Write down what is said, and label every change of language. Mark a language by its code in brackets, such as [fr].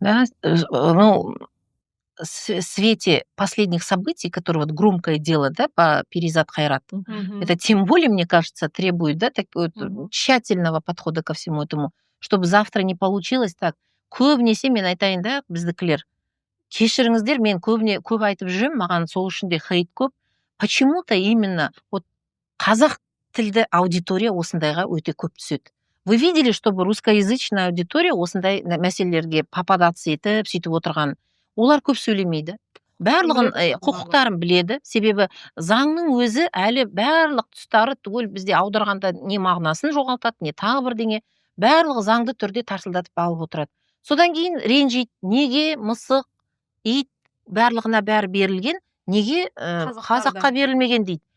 [ru] Да, ну, в свете последних событий, которые вот громкое дело, да, по Перизат Хайрат, это тем более, мне кажется, требует, да, такого тщательного подхода ко всему этому, чтобы завтра не получилось так. [kk] Көбінесе мен айтайын да, біздікілер, кешіріңіздер, мен көп айтып жүрмін, маған сол үшін де хейт көп. [ru] Почему-то именно вот [kk] қазақ тілді аудитория осындайға өте көп түседі. [ru] Вы видели, чтобы русскоязычная аудитория [kk] осындай мәселелерге [ru] попадаться [kk] етіп, сөйтіп отырған? Олар көп сөйлемейді. Барлығын құқықтарын біледі. Себебі заңның өзі әлі барлық тұстары түгел бізде аударғанда не мағынасын жоғалтады, не тағы бірдеңе. Барлығы заңды түрде тарсылдатып алып отырады. Содан кейін ренжиді. Неге мысық, ит барлығына бәрі берілген, неге қазаққа берілмеген дейді.